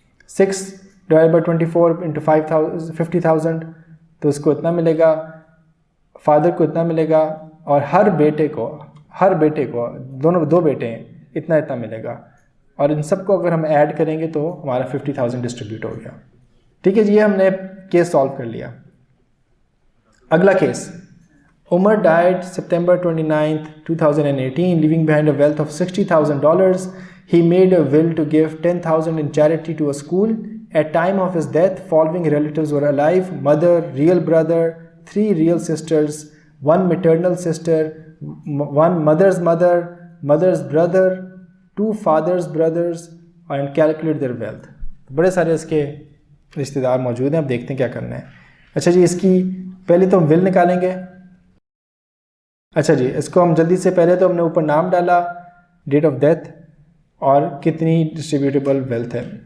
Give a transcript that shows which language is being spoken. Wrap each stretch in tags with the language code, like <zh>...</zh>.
<ur>6</ur> <en>divide by 24 into</en> <ur>50,000, تو اس کو اتنا ملے گا, فادر کو اتنا ملے گا, اور ہر بیٹے کو دونوں 2 بیٹے ہیں اتنا ملے گا. اور ان سب کو اگر ہم ایڈ کریں گے تو ہمارا 50,000 ڈسٹریبیوٹ ہو گیا. ٹھیک ہے جی, یہ ہم نے کیس سالو کر لیا. اگلا case,</ur> <en>Umar died September 29th 2018 leaving behind a wealth of $60,000. He made a will to give 10,000 in charity to a school. At time of his death, following relatives were alive: mother, real brother, 3 real sisters, 1 maternal sister, 1 mother's mother, mother's brother, 2 father's brothers, and calculate their wealth.</en> <ur>بڑے سارے اس کے رشتہ دار موجود ہیں, اب دیکھتے ہیں کیا کرنا ہے. اچھا جی, اس کی پہلے تو ہم ول نکالیں گے. اچھا جی, اس کو ہم جلدی سے, پہلے تو ہم نے اوپر نام ڈالا,</ur> <en>date of death,</en> <ur>اور کتنی ڈسٹریبیوٹیبل ویلتھ ہے.</ur>